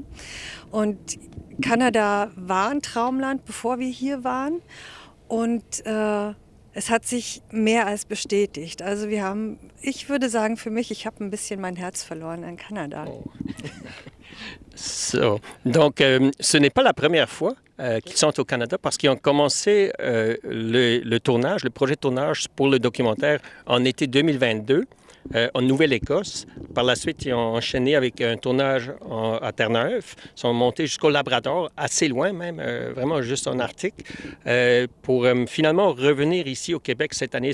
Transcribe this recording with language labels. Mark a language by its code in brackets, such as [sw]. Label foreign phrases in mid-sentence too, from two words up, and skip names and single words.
[de] Und Kanada war ein Traumland, bevor wir hier waren. Und es hat sich mehr als bestätigt. Also ich würde sagen für mich, ich habe ein bisschen mein Herz verloren an Kanada. Oh. So. [fr] Donc, ce n'est pas la première fois qu'ils sont au Canada parce qu'ils ont commencé le tournage, le projet de tournage pour le documentaire en été 2022. en Nouvelle-Écosse. Par la suite, ils ont enchaîné avec un tournage à Terre-Neuve. Ils sont montés jusqu'au Labrador, assez loin même, vraiment juste en Arctique, pour finalement revenir ici au Québec cette année.